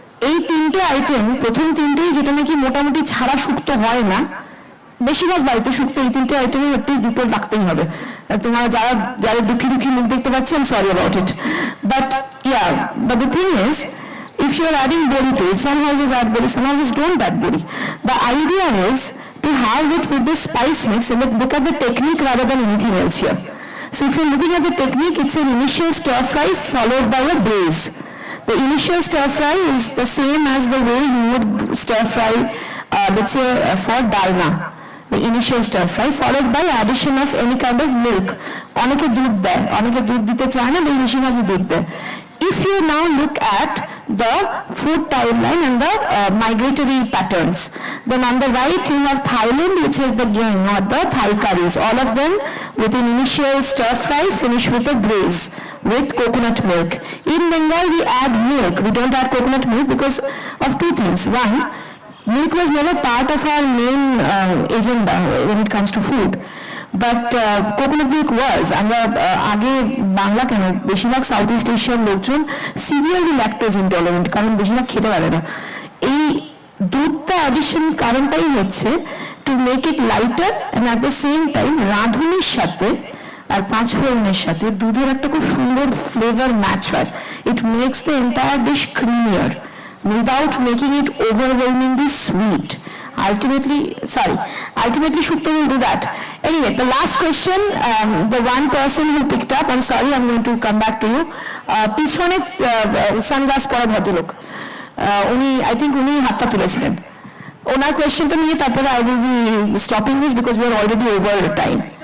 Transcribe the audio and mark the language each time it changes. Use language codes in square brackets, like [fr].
[bn] এই তিনটে আইটেম, প্রথম তিনটেই যেটা নাকি মোটামুটি ছাড়া শুক্তো হয় না, বেশিরভাগ বাড়িতে শুক্তো এই তিনটে আইটেমে অ্যাটলিস্ট দুটো রাখতেই হবে। তোমরা যারা দুঃখী মুখ দেখতে পাচ্ছি, [en] I'm sorry about it. But the thing is, if you are adding bori to it, some houses add bori, some houses don't add bori. The idea is to have it with this spice mix and look at the technique rather than anything else here. So if you're looking at the technique, it's an initial stir fry followed by a braise. The initial stir fry is the same as the way you would stir fry, let's say for dalna. The initial stir fry followed by addition of any kind of milk. [bn] অনেকে দুধ দেয়, অনেকে দুধ দিতে চায় না, বেশিরভাগই দুধ দেয়. [en] If you now look at the food timeline and the migratory patterns. Then on the right you have Thailand, which is the gang or the Thai curries, all of them with an initial stir fry finish with a braise with coconut milk. In Bengal we add milk, we don't add coconut milk because of two things. One, milk was never part of our main agenda when it comes to food. But coconut milk was, [bn] আমরা আগে বাংলা কেন বেশিরভাগ south east এশিয়ার লোকজন severely lactose intolerant, কারণ বেশিরভাগ খেতে পারে না। এই দুধটা অ্যাডিশন কারণটাই হচ্ছে [en] to make it lighter and at the same time [bn] রাঁধুনির সাথে আর পাঁচফোড়নের সাথে দুধের একটা খুব সুন্দর ফ্লেভার ম্যাচ হয়। [en] It makes the entire dish creamier without making it overwhelmingly sweet. Ultimately Shukta will do that. Anyway, the last question, the one person who picked up, I'm sorry, I'm going to come back to you. [bn] পিছনে sunglass পরা ভদ্রলোক, উনি [en] I think [bn] উনি হাতটা তুলেছিলেন। ওনার কোয়েশ্চেনটা নিয়ে তারপরে [en] I will be stopping this because we are already over time.